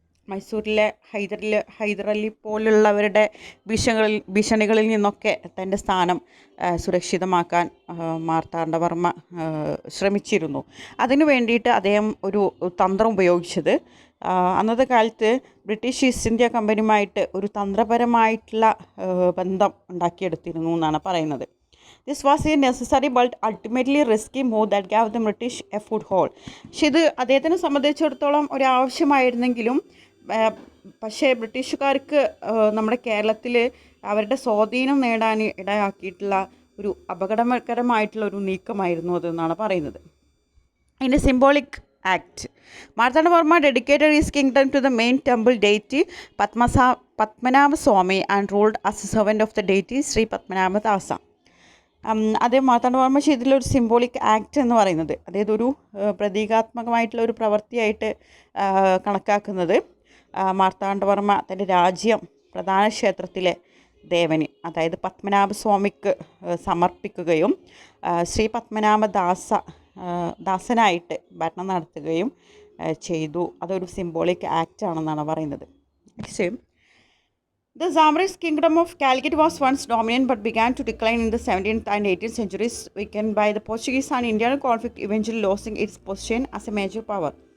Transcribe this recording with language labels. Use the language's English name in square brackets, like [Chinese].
[Malayalam] മൈസൂരിലെ ഹൈദർ അലി പോലുള്ളവരുടെ ഭീഷണികളിൽ നിന്നൊക്കെ തൻ്റെ സ്ഥാനം സുരക്ഷിതമാക്കാൻ മാർത്താണ്ഡവർമ്മ ശ്രമിച്ചിരുന്നു. അതിനു വേണ്ടിയിട്ട് അദ്ദേഹം ഒരു തന്ത്രം ഉപയോഗിച്ചത്, അന്നത്തെ കാലത്ത് ബ്രിട്ടീഷ് ഈസ്റ്റ് ഇന്ത്യ കമ്പനിയുമായിട്ട് ഒരു തന്ത്രപരമായിട്ടുള്ള ബന്ധം ഉണ്ടാക്കിയെടുത്തിരുന്നു എന്നാണ് പറയുന്നത്. [English] This was a necessary but ultimately risky move that gave the British a foothold. [Malayalam] പക്ഷേ ഇത് അദ്ദേഹത്തിനെ സംബന്ധിച്ചിടത്തോളം ഒരാവശ്യമായിരുന്നെങ്കിലും പക്ഷേ ബ്രിട്ടീഷുകാർക്ക് നമ്മുടെ കേരളത്തിൽ അവരുടെ സ്വാധീനം നേടാൻ ഇടയാക്കിയിട്ടുള്ള ഒരു അപകടകരമായിട്ടുള്ള ഒരു നീക്കമായിരുന്നു അതെന്നാണ് പറയുന്നത്. [English] In a symbolic act, Marthandavarma dedicated his kingdom to the main temple deity Padmanabha Swami and ruled as a servant of the deity Sri Padmanabha Dasa. [Malayalam] അതേ മാർത്താണ്ഡവർമ്മ ചെയ്തിട്ടുള്ള ഒരു സിംബോളിക് ആക്ട് എന്ന് പറയുന്നത്, അതായത് ഒരു പ്രതീകാത്മകമായിട്ടുള്ള ഒരു പ്രവൃത്തിയായിട്ട് കണക്കാക്കുന്നത് മാർത്താണ്ഡവർമ്മ തൻ്റെ രാജ്യം പ്രധാന ക്ഷേത്രത്തിലെ ദേവന്, അതായത് പത്മനാഭസ്വാമിക്ക് സമർപ്പിക്കുകയും ശ്രീ പത്മനാഭ ദാസനായിട്ട് ഭരണം നടത്തുകയും ചെയ്തു. അതൊരു സിംബോളിക് ആക്റ്റ് ആണെന്നാണ് പറയുന്നത്. [English] Next, the Zamris kingdom of Calicut was once dominant but began to decline in the 17th and 18th centuries, weakened by the Portuguese and Indian conflict, eventually losing its position as a major power.